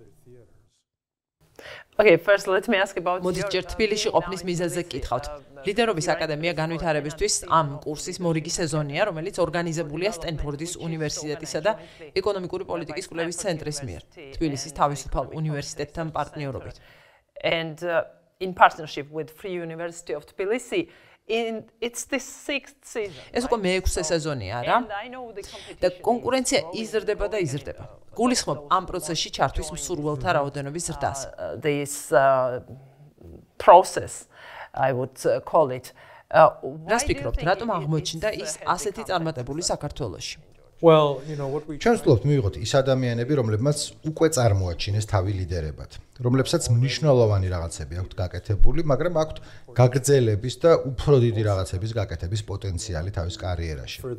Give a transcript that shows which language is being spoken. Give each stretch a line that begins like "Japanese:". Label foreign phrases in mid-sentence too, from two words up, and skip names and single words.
Georgian: მოდით ჯერ თბილისში ყოფნის მიზეზზე გკითხავთ. ლიდერობის აკადემია განვითარებისთვის ამ კურსის მორიგი სეზონია, რომელიც ორგანიზებულია სტენფორდის უნივერსიტეტისა და ეკონომიკური პოლიტიკის კვლევის ცენტრის მიერ, თბილისის თავისუფალ უნივერსიტეტთან პარტნიორობით.
English: And in partnership with Free University of Tbilisi, it's the 6th season.
Georgian: ეს უკვე მეექვსე სეზონია, რა? და კონკურენცია იზრდება და იზრდება. გულისხმობ ამ პროცესში ჩართვის მსურველთა რაოდენობის ზრდას.
English: This process, I would call it.
Georgian: რას ფიქრობთ, რატომ აღმოჩნდა ის ასეთი წარმატებული საქართველოში? ჩვენ ვცდილობთ მივიღოთ ის ადამიანები, რომლებმაც უკვე წარმოაჩინეს თავი ლიდერებად, რომლებსაც მნიშვნელოვანი რაღაცები აქვთ გაკეთებული, მაგრამ აქვთ გაგრძელების და უფრო დიდი რაღაცების გაკეთების პოტენციალი თავის კარიერაში.